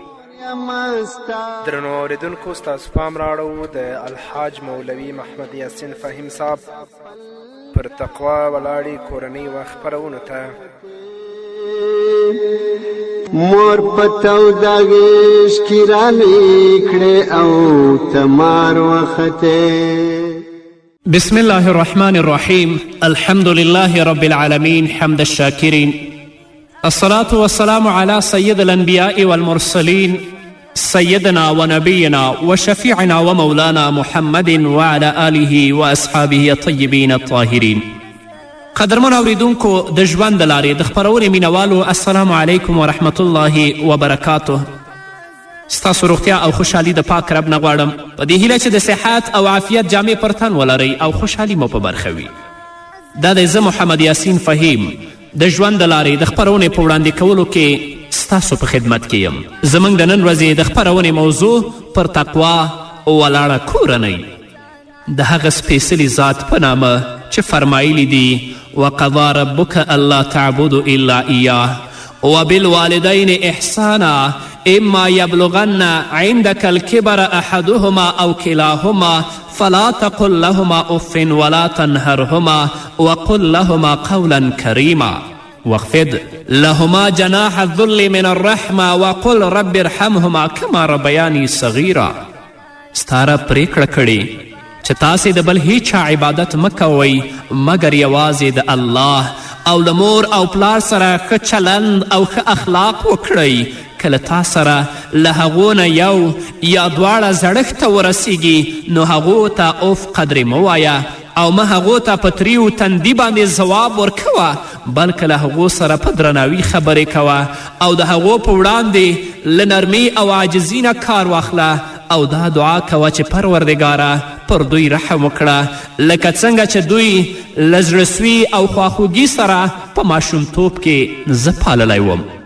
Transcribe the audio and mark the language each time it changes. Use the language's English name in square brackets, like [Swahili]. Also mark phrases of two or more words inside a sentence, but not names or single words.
[Pashto] درنو اوریدونکو ستاسو پام راړو د الحاج مولوي محمد یاسین فهیم صاحب پر تقوا ولاړې کورنۍ و خپرونو ته. مور پتاو داغیش کی رالوی کړې او تمار وخته. [Arabic] بسم الله الرحمن الرحيم. الحمد لله رب العالمين حمد الشاكرين. الصلاة والسلام على سيد الأنبياء والمرسلين سيدنا ونبينا وشفيعنا ومولانا محمد وعلى آله وأصحابه الطيبين الطاهرين. [Pashto] قدرمن اوریدونکو د ژوند د لارې د خپرونې مینوالو [Arabic] السلام علیکم ورحمت الله وبرکاته. [Pashto] ستاسو روغتیا او خوشحالي د پاک رب نه غواړم په دې هیله چې د صحت او عافیت جامې پر تن ولرئ او خوشحالي مو په برخه وي. دا دی زه محمد یاسین فهیم د ژوند د لارې د خپرونې په وړاندې کولو کې ستاسو په خدمت کې یم. زموږ د نن ورځې د خپرونې موضوع پر تقوا ولاړه کورنۍ د هغه سپیڅلي ذات په نامه چې فرمایلی دي [Arabic] وقضا ربک الا تعبدوا الا ایاه وبالوالدین احسانا اما یبلغن عندك الكبر احدهما او كلاهما فلا تقل لهما اف ولا تنهرهما وقل لهما قولا كريما واخفض لهما جناح الذل من الرحمه وقل رب ارحمهما كما ربياني صغيرا. [Pashto] ستاره پریکړه کړې چې تاسې د بل هیچا عبادت مه کوئ مګر یوازې د الله او له مور او پلار سره ښه چلند او ښه اخلاق وکړئ. کله تا سره له هغو نه یو یا دواړه زړښت ته ورسیږي نو هغو ته اوف قدرې مه وایه او مه هغو ته په تریو تندي باندې ځواب ورکوه بلکې له هغو سره په درناوي خبرې کوه او د هغو په وړاندې له نرمي او عاجزي نه کار واخله او دا دعا کوه چې پروردګاره پر دوی رحم وکړه لکه څنګه چې دوی له زړهسوي او خواخوږي سره په ماشومتوب کې زه پاللی وم.